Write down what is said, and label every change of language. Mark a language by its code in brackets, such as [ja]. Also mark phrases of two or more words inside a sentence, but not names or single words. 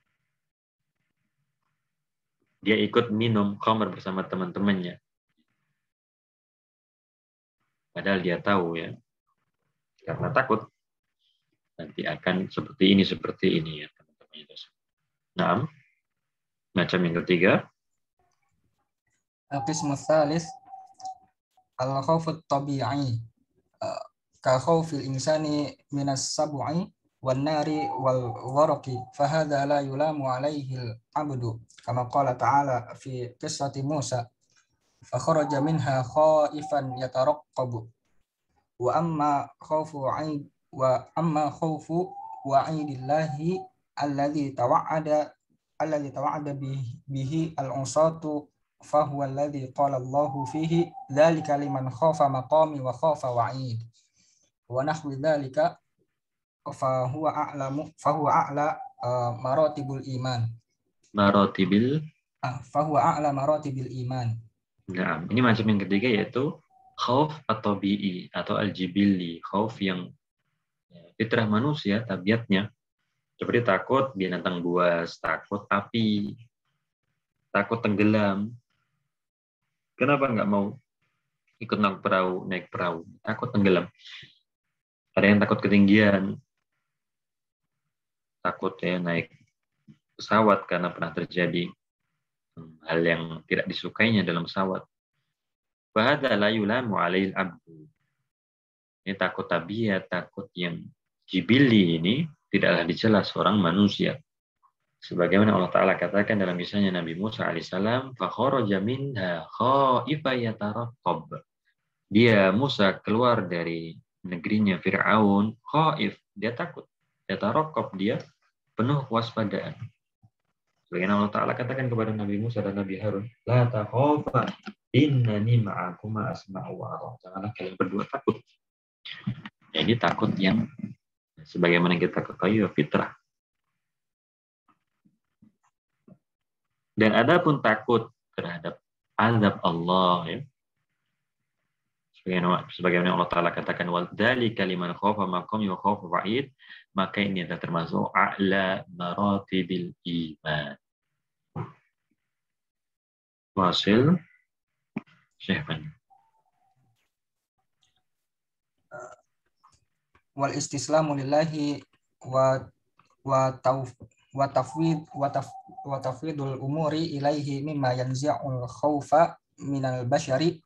[id] Dia ikut minum khamr bersama teman-temannya. Padahal dia tahu, ya, karena takut nanti akan seperti ini ya teman-teman. Nah, macam yang ketiga, [ar] القسم الثالث الخوف الطبيعي كخوف الإنسان من السبع والنار والغرق فهذا لا يلام عليه العبد كما قال تعالى في قصة موسى فخرج منها خائفا يترقب وأما خوف عيد وأما خوف وعيد الله الذي توعد به العصاة فهو الذي قال الله فيه ذلك لمن خاف مقامي وخاف وعيد ونحو ذلك فهو أعلى مراتب الإيمان. فهو أعلى مراتب الإيمان. [id] Nah, ini macam yang ketiga yaitu [ar] خوف الطبيعي [id] atau al-jibilli, khauf yang fitrah manusia, tabiatnya. Seperti takut binatang buas, takut api, takut tenggelam. Kenapa nggak mau ikut naik perahu? Takut tenggelam. Ada yang takut ketinggian, takut, ya, naik pesawat karena pernah terjadi hal yang tidak disukainya dalam pesawat. [ar] فهذا لا يلام على العبد. [id] Ini takut tabiat, takut yang jibili ini tidaklah dicela seorang manusia. Sebagaimana Allah Ta'ala katakan dalam kisahnya Nabi Musa alaihissalam, [ar] فخرج منها خائفا يترقب. [id] Dia Musa keluar dari negerinya Fir'aun, khaif, dia takut. Yataraqqab, dia penuh kewaspadaan. Sebagaimana Allah Ta'ala katakan kepada Nabi Musa dan Nabi Harun, [ar] لا تخافا إنني معكما أسمع وأرى. [id] Janganlah kalian berdua takut. Jadi takut yang sebagaimana kita ketahui fitrah. Dan ada pun takut terhadap azab Allah, ya. Sebagaimana Allah Ta'ala katakan, [ar] وَذَلِكَ لِمَنْ خَافَ مَقَامِ وَخَافَ وَعِيدٍ, [id] maka ini adalah termasuk [ar] أعلى مراتب الإيمان. Wasil Syekh Fani. والاستسلام لله وتفويض الأمور إليه مما ينزع الخوف من البشر.